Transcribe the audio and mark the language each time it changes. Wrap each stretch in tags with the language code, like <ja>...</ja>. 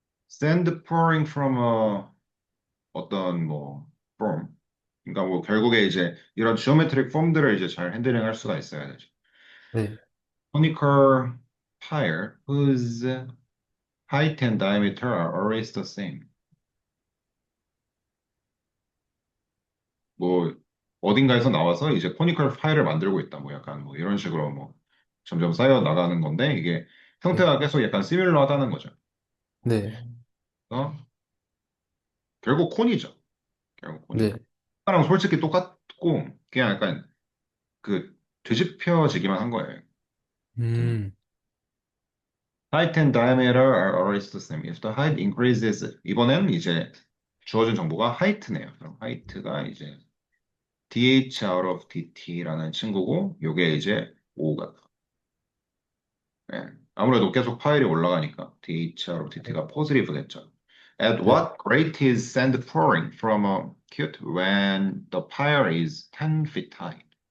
<en>Sand pouring from</en> <ko>어떤 뭐</ko> <en>form.</en> <ko>그러니까 뭐 결국에 이제 이런 지오메트릭 폼들을 이제 잘 핸들링 할 수가 있어야 되죠. 네,</ko> <en>Conical pyre whose height and diameter are always the same.</en> <ko>뭐 어딘가에서 나와서 이제 코니컬 파일을 만들고 있다. 뭐 약간 뭐 이런 식으로 뭐 점점 쌓여 나가는 건데 이게 네, 형태가 계속 약간 시밀러하다는 거죠. 네, 그래서 결국 콘이죠. 결국 콘이. 네. 아까랑 솔직히 똑같고 그냥 약간 그 뒤집혀지기만 한 거예요. 음. 음,</ko> <en>Height and diameter are always the same. If the height increases,</en> <ko>이번엔 이제 주어진 정보가 height네요. 그럼 height가 이제 dh out of dt라는 친구고, 요게 이제 5가. 예. 아무래도 계속 파일이 올라가니까 dh out of dt가 positive겠죠.</ko> <en>At</en> <ko>네.</ko> <en>what rate is sand pouring from a chute when the pyre is 10 feet high?</en>